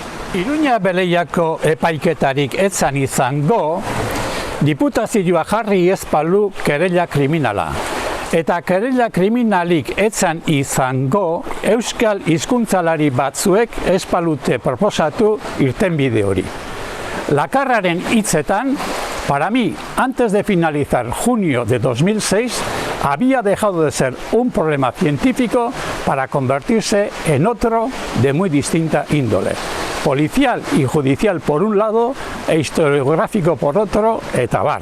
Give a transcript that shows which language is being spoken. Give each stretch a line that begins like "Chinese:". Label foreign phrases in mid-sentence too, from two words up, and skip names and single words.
Basque: Iruña Beleiako epaiketarik etzan izango, diputazioa jarri ez balu kerela kriminala. Eta kerela kriminalik etzan izango, euskal hizkuntzalari batzuek ez balute proposatu irtenbide hori. Lakarraren hitzetan,
Spanish: para mí, antes de finalizar junio de 2006, había dejado de ser un problema científico para convertirse en otro de muy distinta índole. Policial y judicial por un lado e historiográfico por otro,
Basque: eta bar.